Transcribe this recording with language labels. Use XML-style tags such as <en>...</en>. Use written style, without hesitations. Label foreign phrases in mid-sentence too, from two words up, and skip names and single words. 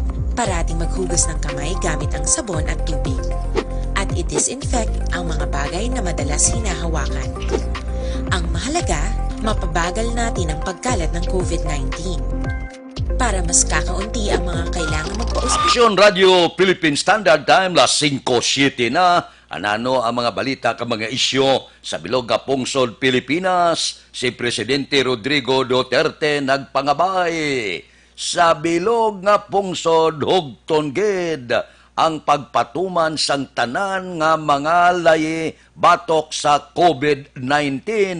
<tl>Parating maghugas ng kamay gamit ang sabon at tubig. At i-disinfect ang mga bagay na madalas hinahawakan. Ang mahalaga, mapabagal natin ang pagkalat ng COVID-19. Para mas kakaunti ang mga kailangan magpa-ospital.</tl> <en>Aksyon Radio Philippine Standard Time, las 5:07 na.</en> <hil>Anano ang mga balita ka mga isyo sa bilog nga pungsod Pilipinas? Si Presidente Rodrigo Duterte nagpangabay. Sa bilog nga pungsod hugton gid ang pagpatuman sang tanan nga mga layi batok sa COVID-19.</hil>